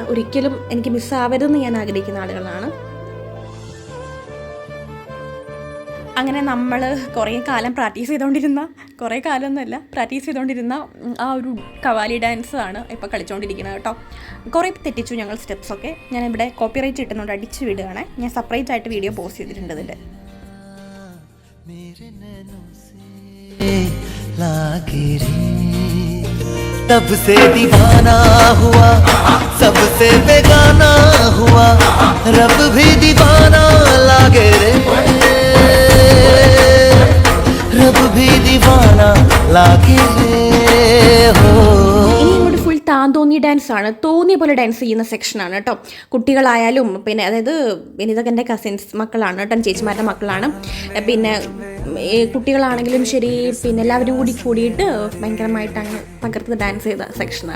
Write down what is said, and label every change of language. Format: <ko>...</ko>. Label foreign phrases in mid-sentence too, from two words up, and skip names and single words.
<ml>ഒരിക്കലും എനിക്ക് മിസ്സാവരുതെന്ന് ഞാൻ ആഗ്രഹിക്കുന്ന ആളുകളാണ്. അങ്ങനെ നമ്മൾ കുറേ കാലം പ്രാക്ടീസ് ചെയ്തുകൊണ്ടിരുന്ന ആ ഒരു കവാലി ഡാൻസ് ആണ് ഇപ്പോൾ കളിച്ചുകൊണ്ടിരിക്കുന്നത് കേട്ടോ. കുറേ തെറ്റിച്ചു ഞങ്ങൾ സ്റ്റെപ്സൊക്കെ. ഞാനിവിടെ കോപ്പിറൈറ്റ് കിട്ടുന്നുണ്ട്, അടിച്ചു വിടുകയാണ്. ഞാൻ സെപ്പറേറ്റ് ആയിട്ട്</ml> <en>video post</en> <ml>ചെയ്തിട്ടുണ്ട് ഇതിൻ്റെ.</ml> <hi>तब से दीवाना हुआ, सबसे बेगाना हुआ, रब भी दीवाना लागे रे, रब भी दीवाना लागे रे हो.</hi> <ml>ഫുൾ താന്തോന്നി ഡാൻസ് ആണ്, തോന്നിയ പോലെ ഡാൻസ് ചെയ്യുന്ന സെക്ഷനാണ് കേട്ടോ. കുട്ടികളായാലും പിന്നെ അതായത് ഇതൊക്കെ എൻ്റെ കസിൻസ് മക്കളാണ് കേട്ടോ, ചേച്ചിമാരുടെ മക്കളാണ്. പിന്നെ കുട്ടികളാണെങ്കിലും ശരി, പിന്നെ എല്ലാവരും കൂടിയിട്ട് ഭയങ്കരമായിട്ട് അങ്ങ് പകർത്ത് ഡാൻസ് ചെയ്ത സെക്ഷനാണ്.</ml>